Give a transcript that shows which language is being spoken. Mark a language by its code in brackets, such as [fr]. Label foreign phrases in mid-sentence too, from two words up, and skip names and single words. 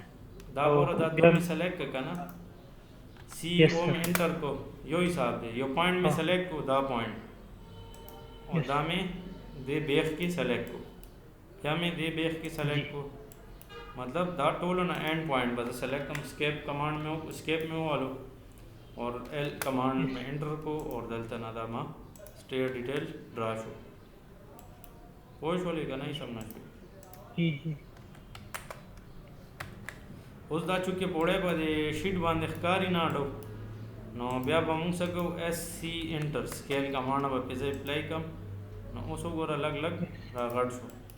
[ps] دا او ګوره دا بیا دوه مې سلیکټ کړه که نه سی یس او سر مې انټر کو یو حساب دی یو پوائنٹ مې سلیکټ کو دا پوائنٹ او یس دا مې دې بیخ کې سلیکټ کو یا مې دې بیخ کې جی سلیکټ کو مطلب دا ټولو نه [en] end point [ps] به زه سلیکٹ کړم [en] escape command [ps] مې اسکیپ مې ووالو اور [en] L command [ps] یس میں انٹر کو اور دلته نه دا ما [en] stair detail draw [ps] شو پوه شولې که نه سم نه شوې جی جی اوس دا چونکې پوړی په دې شیټ باندې ښکاري نه اډو نو بیا به مونږ څه کوو [en] SC enter scale command [ps] به پې زه اپلای کړم نو اوس وګوره لږ لږ را غټ شو